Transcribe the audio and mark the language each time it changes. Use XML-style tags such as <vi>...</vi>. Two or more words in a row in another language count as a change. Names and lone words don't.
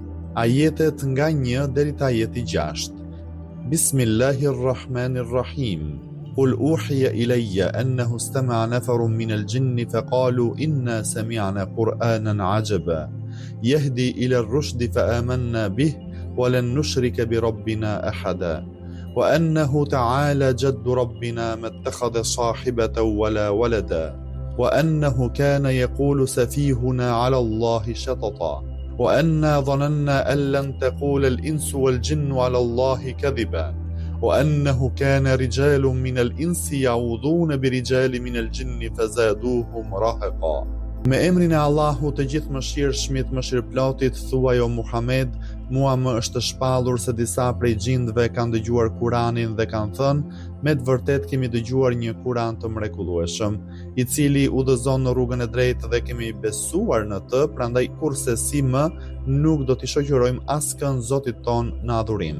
<sq>Ajetet nga 1 deri te ajeti 6.</sq> <ar>Bismillahirrahmanirrahim. قل أوحي إلي أنه استمع نفر من الجن فقالوا إنا سمعنا قرآنا عجبا يهدي إلى الرشد فآمنا به ولن نشرك بربنا أحدا وأنه تعالى جد ربنا ما اتخذ صاحبة ولا ولدا وأنه كان يقول سفيهنا على الله شططا وأنا ظننا أن لن تقول الإنس والجن على الله كذبا وأنه كان رجال من الإنس يعوذون برجال من الجن فزادوهم رهقا.</ar> <sq>Me emrin e Allahut të gjithë mëshirshmit, mëshirëplotit, thuaj o Muhammed, mua më është shpallur se disa prej gjindëve kanë dëgjuar Kuranin dhe kanë thënë, me të vërtet kemi dëgjuar një Kuran të mrekullueshëm, i cili udhëzon në rrugën e drejtë dhe kemi besuar në të, prandaj kurse si më nuk do t'i shoqërojmë askën Zotit ton në adhurim.</sq>